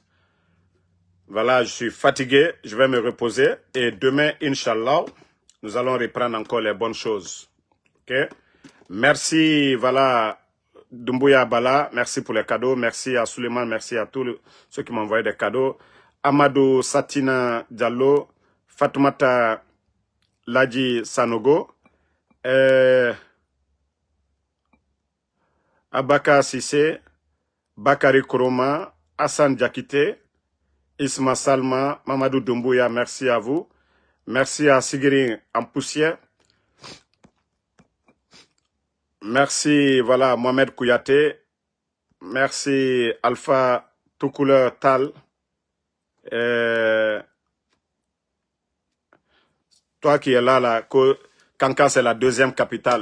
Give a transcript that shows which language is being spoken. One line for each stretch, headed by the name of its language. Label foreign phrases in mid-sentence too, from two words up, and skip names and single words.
French: Voilà, je suis fatigué. Je vais me reposer. Et demain, Inch'Allah, nous allons reprendre encore les bonnes choses. OK? Merci, voilà, Doumbouya Bala. Merci pour les cadeaux. Merci à Suleiman. Merci à tous ceux qui m'ont envoyé des cadeaux. Amadou Satina Diallo, Fatoumata Ladji Sanogo, Abaka Sissé, Bakari Koroma, Hassan Diakité, Isma Salma, Mamadou Doumbouya, merci à vous. Merci à Sigiri Ampoussière. Merci, voilà, Mohamed Kouyaté. Merci, Alpha Toukouleur Tal. Toi qui es là, Kankan c'est la deuxième capitale.